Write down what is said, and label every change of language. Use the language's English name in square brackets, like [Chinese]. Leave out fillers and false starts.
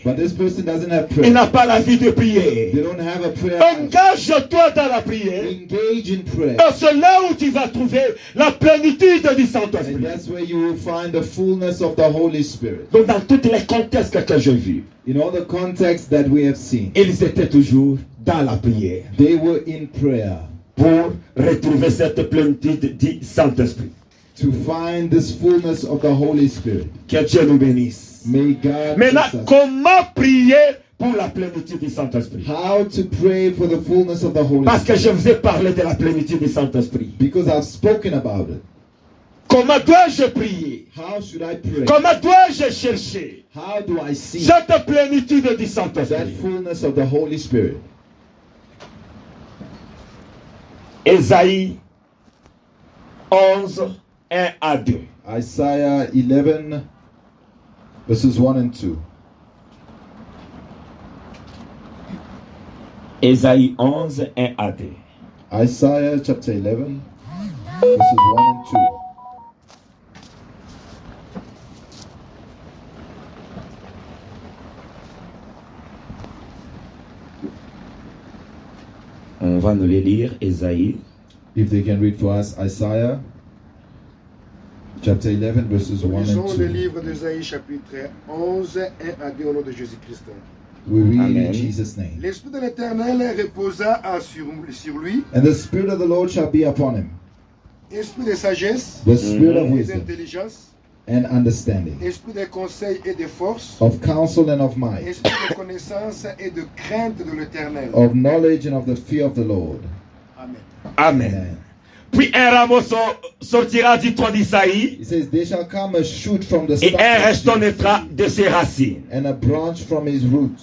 [English] but this person doesn't have [French] Il [English] prayer. [French] n'a pas la vie de prière. [English] They don't have a prayer life. [French] Engage-toi dans la prière. [English] Engage in prayer. [French] Et c'est là où tu vas trouver la plénitude du [English] And [French] Saint-Esprit. [English] that's where you will find the fullness of the Holy Spirit. [French] Donc dans tous les contextes que j'ai vus, [English] In all the contexts that we have seen, [French] ils étaient toujours dans la prière [English] they were in prayer [French] pour retrouver cette plénitude du Saint-Esprit. [English] to find this fullness of the Holy Spirit. [French] Que Dieu nous bénisse. [English] May God [French] Maintenant, [English] bless us. [French] comment prier pour la plénitude du Saint-Esprit? [English] How to pray for the fullness of the Holy [French] Parce que [English] Spirit. [French] je vous ai parlé de la plénitude du Saint-Esprit. [English] Because I've spoken about it. [French] Comment dois-je prier? [English] How should I pray? [French] Comment dois-je chercher [English] How do I see [French] cette plénitude du [English] that [French] Saint-Esprit? [English] fullness of the Holy Spirit? [French] Ésaïe 11, 1 à 2. [English] Isaiah 11, verses 1 and 2. [French] Ésaïe 11, 1 à 2. [English] Isaiah chapter 11, verses 1 and 2. [French] On va nous les lire, Ésaïe. [English] If they can read for us, Isaiah chapter 11, verses 1 [French] Lisons [English] and [French] le [English] 2. [French] livre d'Ésaïe chapitre 11, 1 à 2 au nom de Jésus-Christ. [English] We read Amen. in Jesus' name. [French] L'Esprit de l'Éternel reposa sur lui, [English] And the Spirit of the Lord shall be upon him, [French] esprit de sagesse [English] the Spirit of [French] et [English] wisdom [French] d'intelligence, [English] and understanding, [French] esprit de conseil et de force, [English] of counsel and of might, [French] esprit de connaissance et de crainte de l'Éternel. [English] of knowledge and of the fear of the Lord. Amen. Amen. Amen. [French] Puis un rameau sortira du tronc d'Isaïe [English] He says, there shall come a shoot from the [French] et [English] stump [French] un [English] of [French] naîtra de ses racines. [English] and a branch from his roots